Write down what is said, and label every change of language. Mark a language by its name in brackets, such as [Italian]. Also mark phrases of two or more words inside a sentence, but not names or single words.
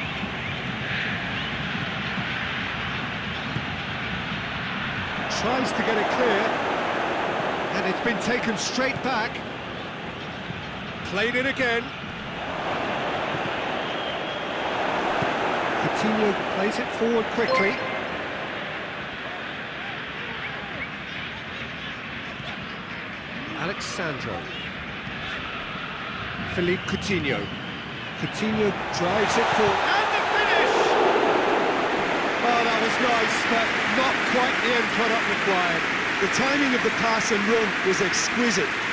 [English] Tries to get it clear, and it's been taken straight back. Played it again. Coutinho plays it forward quickly. Alexandro. Philippe Coutinho. Coutinho drives it forward. And the finish! Oh, that was nice, but not quite the end product required. The timing of the pass and run was exquisite.